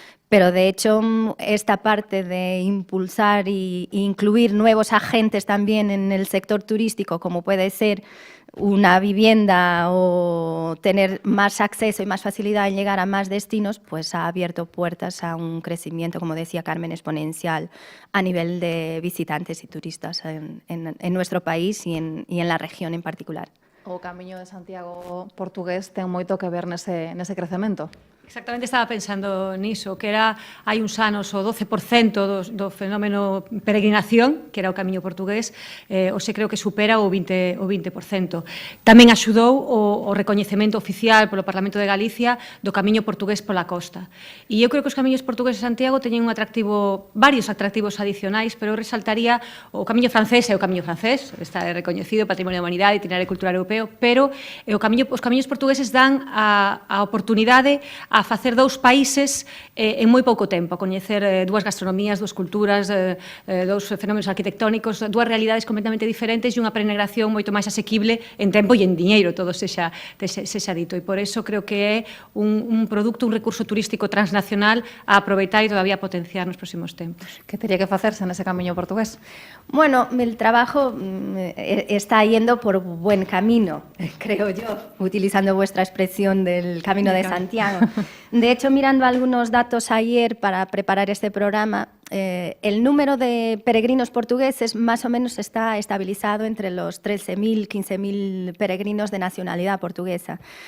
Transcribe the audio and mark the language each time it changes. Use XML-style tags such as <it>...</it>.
<es>pero de hecho esta parte de impulsar e incluir nuevos agentes también en el sector turístico, como puede ser una vivienda o tener más acceso y más facilidad en llegar a más destinos, pues ha abierto puertas a un crecimiento, como decía Carmen, exponencial a nivel de visitantes y turistas en nuestro país y en la región en particular.</es> <gl>O Camiño de Santiago portugués ten moito que ver nese crecemento. Exactamente, estaba pensando niso, que era hai uns anos o 12% do fenómeno peregrinación, que era o Camiño portugués, hoxe creo que supera o 20%. Tamén axudou o recoñecemento oficial polo Parlamento de Galicia do Camiño portugués pola costa. E eu creo que os camiños portugueses de Santiago teñen varios atractivos adicionais, pero eu resaltaría o Camiño francés, é o Camiño francés, está recoñecido Patrimonio da Humanidade, Itinerario Cultural Europeo, pero os camiños portugueses dan a oportunidade a facer dous países en moi pouco tempo, a coñecer dúas gastronomías, dúas culturas, dous fenómenos arquitectónicos, dúas realidades completamente diferentes e unha peregrinación moito máis asequible en tempo e en diñeiro, todo sexa dito. E por eso creo que é un produto, un recurso turístico transnacional a aproveitar e todavía a potenciar nos próximos tempos. Que teria que facerse nese camiño portugués?</gl> <es>Bueno, el trabajo está yendo por buen camino, creo yo, utilizando vuestra expresión del Camino de Santiago. De hecho, mirando algunos datos ayer para preparar este programa, el número de peregrinos portugueses más o menos está estabilizado entre los 13.000, 15.000 peregrinos de nacionalidad portuguesa.</es>